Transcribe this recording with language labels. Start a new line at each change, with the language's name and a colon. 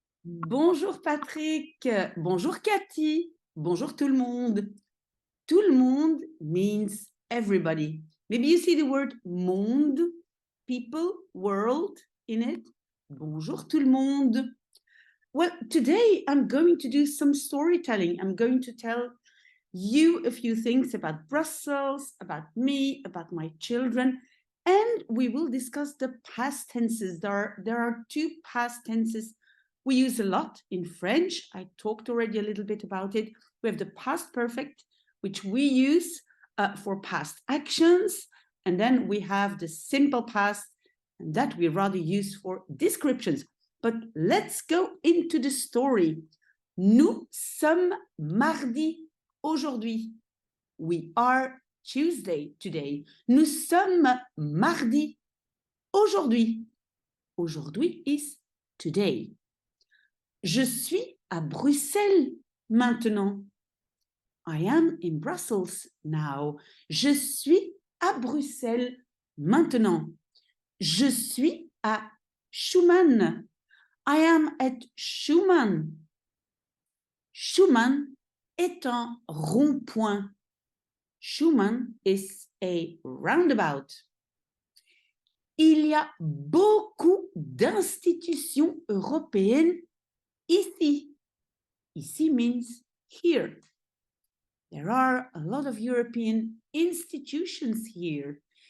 French: Bonjour Patrick, bonjour Cathy, bonjour tout le monde. Tout le monde
English: means everybody. Maybe you see the word monde, people, world in it.
French: Bonjour tout le monde.
English: Well, today I'm going to do some storytelling. I'm going to tell you a few things about Brussels, about me, about my children, and we will discuss the past tenses. There are two past tenses we use a lot in French. I talked already a little bit about it. We have the past perfect, which we use for past actions, and then we have the simple past, and that we rather use for descriptions. But let's go into the story.
French: Nous sommes mardi aujourd'hui.
English: We are Tuesday today.
French: Nous sommes mardi aujourd'hui. Aujourd'hui
English: is today.
French: Je suis à Bruxelles maintenant.
English: I am in Brussels now.
French: Je suis à Bruxelles maintenant. Je suis à Schumann.
English: I am at Schumann.
French: Schumann est un rond-point.
English: Schumann is a roundabout.
French: Il y a beaucoup d'institutions européennes ici.
English: Ici means here. There are a lot of European institutions here.